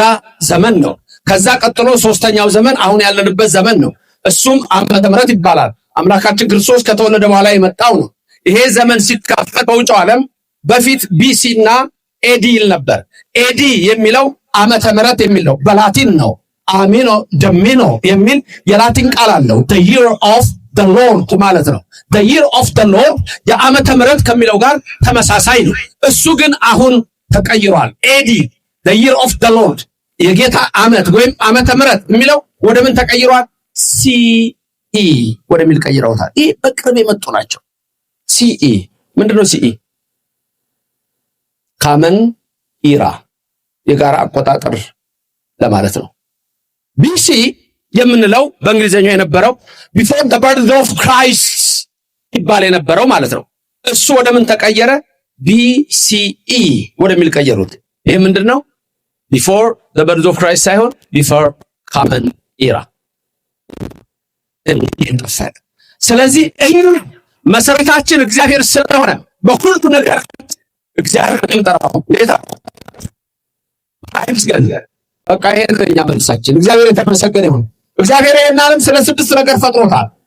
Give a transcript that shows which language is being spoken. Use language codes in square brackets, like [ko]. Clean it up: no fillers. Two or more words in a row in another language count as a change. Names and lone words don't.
[am] ዘመን ነው። ከዛ ቀጥሎ 3ኛው ዘመን አሁን ያለንበት ዘመን ነው። እሱም ዓመተ ምህረት ይባላል። አምላካችን ክርስቶስ ከተወለደ በኋላ የመጣው ነው። ይሄ ዘመን ሲካፈል በውጭው ዓለም በፊት ቢሲ እና ኤዲ ይል ነበር። ኤዲ የሚለው ዓመተ ምህረት የሚለው በላቲን ነው። [la] anno domini [am] የሚል የላቲን ቃል አለው። [en] the year of the Lord [am] ማለት ነው። [en] the year of the Lord [am] የዓመተ ምህረት ከሚለው ጋር ተመሳሳይ ነው። እሱ ግን አሁን ተቀይሯል። ኤዲ [en] the year of the Lord [am] የጌታ ዓመት ወይም ዓመተ ምህረት የሚለው ወደ ምን ተቀይሯል? ሲኢ ወደሚል ቀይረውታል። ይህ በቅርብ የመጡ ናቸው። ሲኢ ምንድነው? ሲኢ [en] common era [am] የጋራ አቆጣጠር ለማለት ነው። ቢሲ የምንለው በእንግሊዘኛው የነበረው [en] before the birth of Christ [am] ይባል የነበረው ማለት ነው። እሱ ወደ ምን ተቀየረ? ቢሲኢ ወደሚል ቀየሩት። ይሄ ምንድነው? [en] before the birth of Christ [am] ሳይሆን [en] before common era። [am] ስለዚህ መሰረታችን እግዚአብሔር ስለሆነ በሁሉ ነገር እግዚአብሔር እንጠራው ጌታ አይመስገን። በቃ ይሄ ነው መልሳችን። እግዚአብሔር የተመሰገነ ይሁን። እግዚአብሔር ይሄን ዓለም ስለ 6 ነገር ፈጥሮታል።